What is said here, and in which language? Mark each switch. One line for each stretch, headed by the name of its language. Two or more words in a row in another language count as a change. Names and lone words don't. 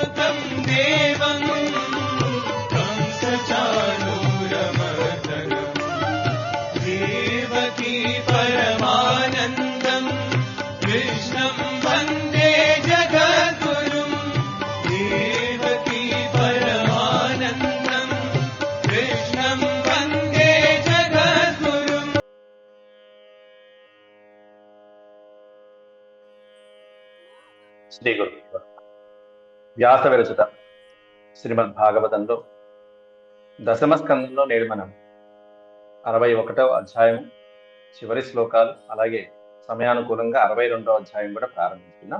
Sanskrit: वरं देवं कंसचाणूरमर्दनम् देवकी परमानन्दं कृष्णं वन्दे जगद्गुरुं देवकी परमानन्दं कृष्णं वन्दे जगद्गुरुम्.
Telugu: శ్రీ గురు వ్యాస విరచిత శ్రీమద్ భాగవతంలో దశమ స్కందంలో నేడు మనం 61వ అధ్యాయం చివరి శ్లోకాలు, అలాగే సమయానుకూలంగా 62వ అధ్యాయం కూడా ప్రారంభించుకున్నాం.